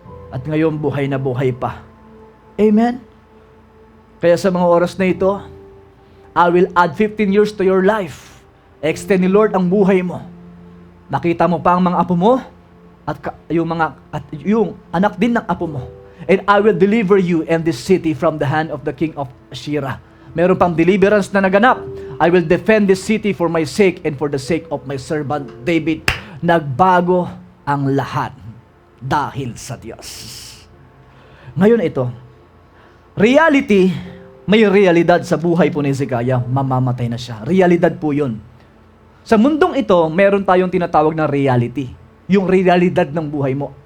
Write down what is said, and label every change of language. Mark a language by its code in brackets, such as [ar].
[tl] At ngayon buhay na buhay pa. Amen? Kaya sa mga oras na ito, [en] I will add 15 years to your life. [tl] Extend ni Lord ang buhay mo. Nakita mo pa ang mga apo mo at yung anak din ng apo mo. [en] And I will deliver you and this city from the hand of the king of Assyria. [tl] Meron pang deliverance na naganap. [en] I will defend this city for my sake and for the sake of my servant David. [tl] Nagbago ang lahat dahil sa Diyos. Ngayon ito, reality, may realidad sa buhay po ni Hezekiah, mamamatay na siya. Realidad po yun. Sa mundong ito, meron tayong tinatawag na reality. Yung realidad ng buhay mo.